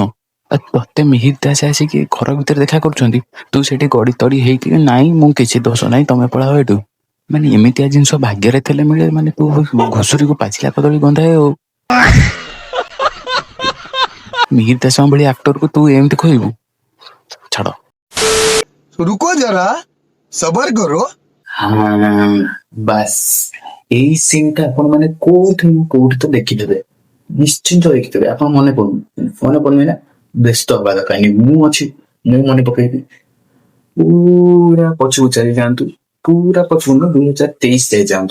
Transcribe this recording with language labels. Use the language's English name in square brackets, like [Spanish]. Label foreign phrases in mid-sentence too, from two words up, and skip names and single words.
[Odia] ଆଉ ତତେ ମିହିର ଦାସ ଆସିକି ଘର ଭିତରେ ଦେଖା କରୁଛନ୍ତି, ତୁ ସେଠି ଗଡ଼ି ତଡ଼ି ହେଇକି ନାଇଁ ମୁଁ କିଛି ଦୋଷ ନାହିଁ, ତମେ ପଳାଅ ଏଠୁ। ମାନେ ଏମିତିଆ ଜିନିଷ ଭାଗ୍ୟରେ ଥିଲେ ମିଳେ? ମାନେ ତୁ ଘୁଷୁରିକୁ ପାଚିଲା କଦଳୀ ଗନ୍ଧାଏ। ଆଉ ମିହିର ଦାସଙ୍କ ଭଳି ଆକ୍ଟରକୁ ତୁ ଏମିତି କହିବୁ? ଛାଡ଼। [Hindi] रुको जरा, सबर करो। [Odia] ବାସ୍, ଏଇ ସିନ୍ଟା ଆପଣ ମାନେ କୋଉଠି ତ ଦେଖିଥିବେ। ନିଶ୍ଚିନ୍ତ ଦେଖିଥିବେ, ଆପଣ ମନେ ପଡୁନି ନା? ବ୍ୟସ୍ତ ହବା ଦରକାର ନାହିଁ, ମୁଁ ଅଛି, ମୁଁ ମନେ ପକେଇବି। ପୁରା ପଛକୁ ଚାଲି ଯାଆନ୍ତୁ, ପୁରା ପଛକୁ ନା 2023 ଯାଇ ଯାଆନ୍ତୁ।